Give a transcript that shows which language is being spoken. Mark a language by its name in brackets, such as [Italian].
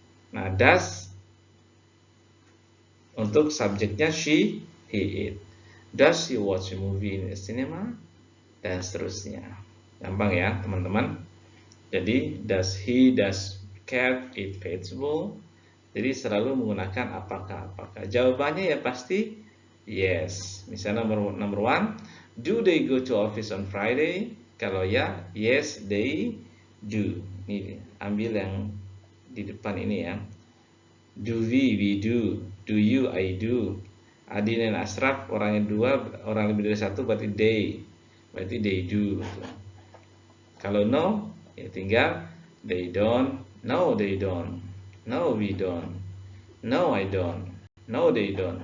[Indonesian] Nah, does untuk subjeknya she, he, it. [English] Does she watch a movie in the cinema? [Indonesian] Dan seterusnya. Gampang ya, teman-teman. Jadi [English] does he, does cat eat vegetable? [Indonesian] Jadi selalu menggunakan apakah. Jawabannya ya pasti yes. Misalnya [English] number one, do they go to office on Friday? [Indonesian] Kalau ya, [English] yes they do. [Indonesian] Ini ambil yang di depan ini ya. Do we do. [English] Do you, I do. [Indonesian] Adin dan Ashraf orangnya dua, orang lebih dari satu berarti [English] they do. [Indonesian] Kalau [English] no, [Indonesian] ya tinggal [English] they don't. No, they don't. No, we don't. No, I don't. No, they don't.